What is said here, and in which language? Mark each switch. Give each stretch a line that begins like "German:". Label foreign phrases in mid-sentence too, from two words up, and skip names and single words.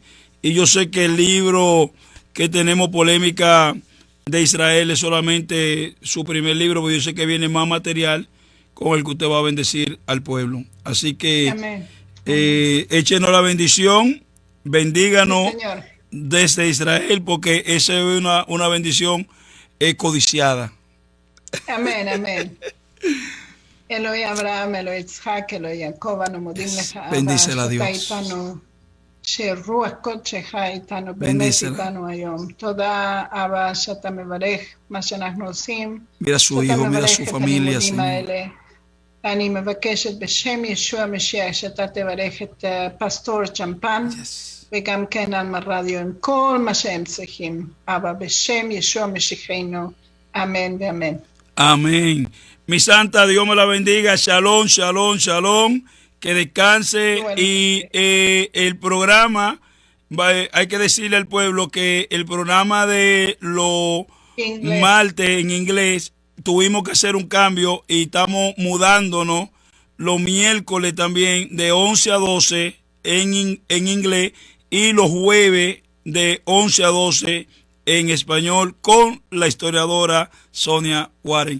Spanish: Y yo sé que el libro que tenemos, Polémica de Israel, es solamente su primer libro, pero yo sé que viene más material con el que usted va a bendecir al pueblo. Así que Amén. échenos la bendición, bendíganos Sí, señor. desde Israel, porque esa es una bendición codiciada. Amén, amén.
Hebrew: אלוהי אברהם, אלוהי יצחק, אלוהי יעקב, אנו מודים לך, אבא,
Spanish: Bendícela,
Hebrew: שאתה
Spanish: Dios.
Hebrew: איתנו, שרוח קודשך איתנו, באמת
Spanish: Bendícela.
Hebrew: איתנו היום. תודה, אבא, שאתה מברך מה שאנחנו עושים,
Spanish: Mira su
Hebrew: שאתה
Spanish: hijo, mira
Hebrew: מברך
Spanish: su
Hebrew: את
Spanish: familia,
Hebrew: הלימודים
Spanish: Señor.
Hebrew: האלה. אני מבקשת בשם ישוע המשיח, שאתה תברך את פסטור צ'מפן,
English: Yes.
Hebrew: וגם כן על הרדיו עם כל מה שהם צריכים. אבא, בשם ישוע משיחנו, אמן ואמן.
Spanish: Amén. Mi santa, Dios me la bendiga.
Hebrew: שלום, שלום, שלום.
Spanish: Que descanse. Bueno, Y el programa, hay que decirle al pueblo que el programa de los Inglés. martes en inglés, tuvimos que hacer un cambio y estamos mudándonos los miércoles también de 11 a 12 en inglés, y los jueves de 11 a 12 en español con la historiadora Sonia Warren.